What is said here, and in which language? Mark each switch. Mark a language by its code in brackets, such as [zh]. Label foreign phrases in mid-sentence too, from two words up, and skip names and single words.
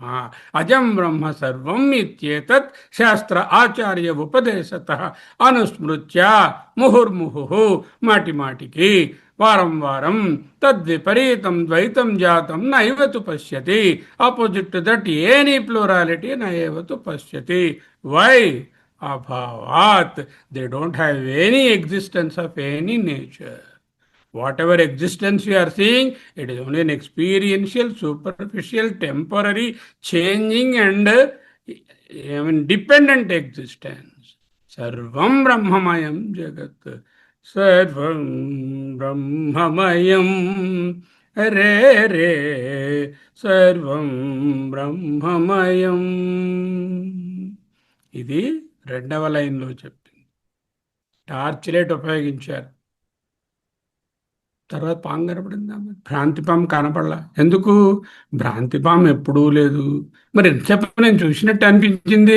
[sa] అజం బ్రహ్మ సర్వం ఇత్యేతత్ శాస్త్ర ఆచార్య ఉపదేశత అనుస్మృత్య ముహుర్ముహు [te] మాటి మాటికి వారం వారం [sa] తద్విపరీతం ద్వైతం జాతం నైవతు పశ్యతి. [en] opposite to that any plurality [sa] నైవతు పశ్యతి. వై? అభావాత్. [en] they don't have any existence of any nature. Whatever existence you are seeing, it is only an experiential, superficial, temporary, changing and dependent existence. [sa] सर्वं ब्रह्ममयं जगत्. सर्वं ब्रह्ममयम्. Re Re. सर्वं ब्रह्ममयम्. [te] ఇది రెండవ లైన్లో చెప్పింది. టార్చ్ లైట్ ఉపయోగించారు. తర్వాత పాము కనపడిందా? భ్రాంతి పాము కనపడలా. ఎందుకు? భ్రాంతి పాము ఎప్పుడూ లేదు. మరి ఎంతసేపు నేను చూసినట్టు అనిపించింది.